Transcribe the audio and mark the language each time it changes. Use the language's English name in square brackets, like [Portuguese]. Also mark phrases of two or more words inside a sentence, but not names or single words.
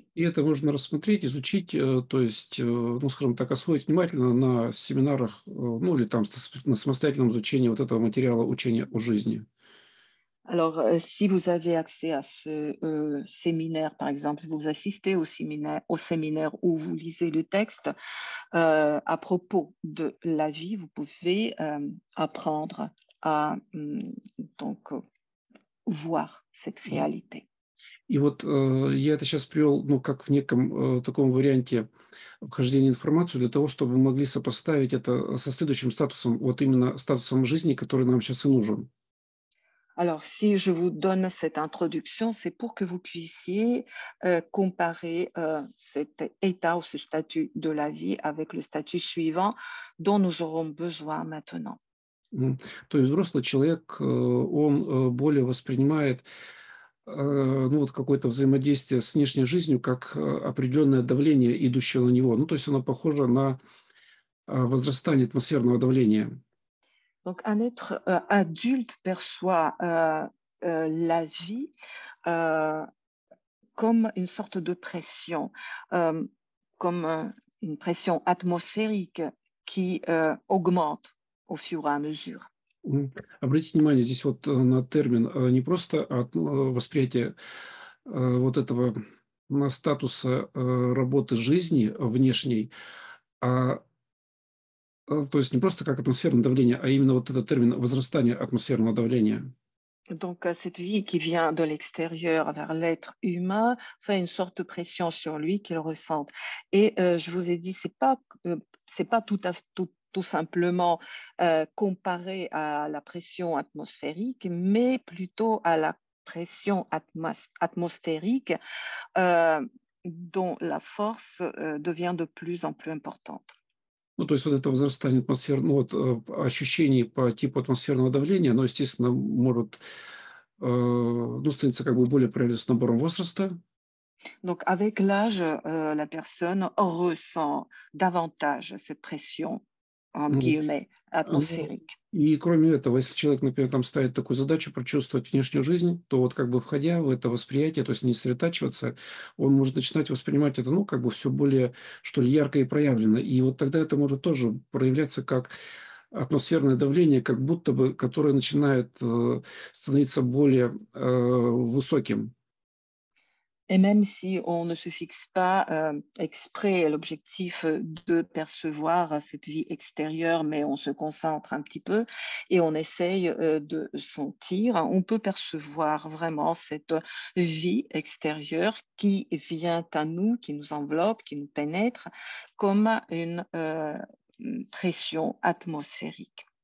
[Russian] И это можно рассмотреть, изучить, то есть, ну, скажем так, освоить внимательно на семинарах, ну, или там на самостоятельном изучении вот этого материала учения о жизни. [French] Alors, si vous avez accès à ce séminaire, par exemple, vous assistez au séminaire où vous lisez le texte à propos de la vie, vous pouvez apprendre à donc voir cette réalité. [Russian] И вот я это сейчас привел, ну, как в неком таком варианте вхождения в информацию для того, чтобы мы могли сопоставить это со следующим статусом, вот именно статусом жизни, который нам сейчас и нужен. [French] Alors, si je vous donne cette introduction, c'est pour que vous puissiez comparer cet état ou ce statut de la vie avec le statut suivant dont nous aurons besoin maintenant. М. [Russian] То есть взрослый человек, он более воспринимает ну, вот какое-то взаимодействие с внешней жизнью как определенное давление, идущее на него. Ну, то есть оно похоже на возрастание атмосферного давления. [French] Donc, un être adulte perçoit la vie euh, comme une sorte de pression, euh, comme une pression atmosphérique qui augmente au fur et à mesure. [Russian] Обратите внимание здесь вот на термин не просто от восприятия вот этого статуса работы жизни внешней, а то есть не просто как атмосферное давление, а именно вот этот термин возрастание атмосферного давления. [French] Donc, cette vie qui vient de l'extérieur vers l'être humain fait une sorte de pression sur lui qu'il ressente. Et je vous ai dit, c'est pas tout simplement comparé à la pression atmosphérique, mais plutôt à la pression atmosphérique euh, dont la force devient de plus en plus importante. [Russian] Ну, то есть вот это возрастание ну, вот, ощущений по типу атмосферного давления, оно, естественно, может, ну, становиться как бы более проявляться с набором возраста. [French] Donc, avec l'âge, la personne ressent davantage cette pression, entre Ну, guillemets, ну, atmosphérique. [Russian] и кроме этого, если человек, например, там ставит такую задачу прочувствовать внешнюю жизнь, то вот как бы входя в это восприятие, то есть не сосредотачиваться, он может начинать воспринимать это, ну, как бы все более, что ли, ярко и проявлено. И вот тогда это может тоже проявляться как атмосферное давление, как будто бы, которое начинает становиться более высоким. Et même si on ne se fixe pas exprès l'objectif de percevoir cette vie extérieure, mais on se concentre un petit peu et on essaye de sentir, on peut percevoir vraiment cette vie extérieure qui vient à nous, qui nous enveloppe, qui nous pénètre comme une pression atmosphérique.